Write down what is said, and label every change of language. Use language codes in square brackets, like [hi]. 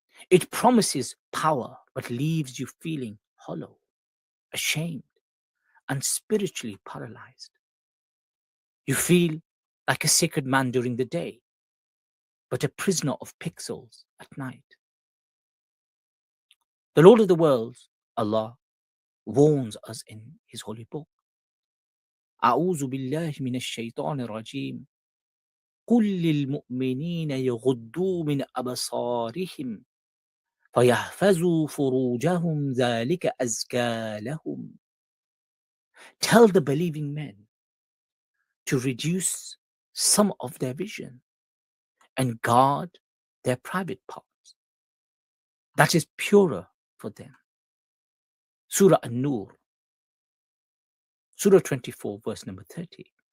[en] It promises power but leaves you feeling hollow, ashamed, and spiritually paralyzed. You feel like a sacred man during the day, but a prisoner of pixels at night. The Lord of the worlds, Allah, warns us in His holy book. [ar] أعوذ بالله من الشيطان الرجيم. قل للمؤمنين يغضوا من أبصارهم فيحفظوا فروجهم ذلك أزكى لهم. [en] Tell the believing men to reduce some of their vision and guard their private parts. That is purer for them. Surah An-Nur, Surah 24, verse number 30.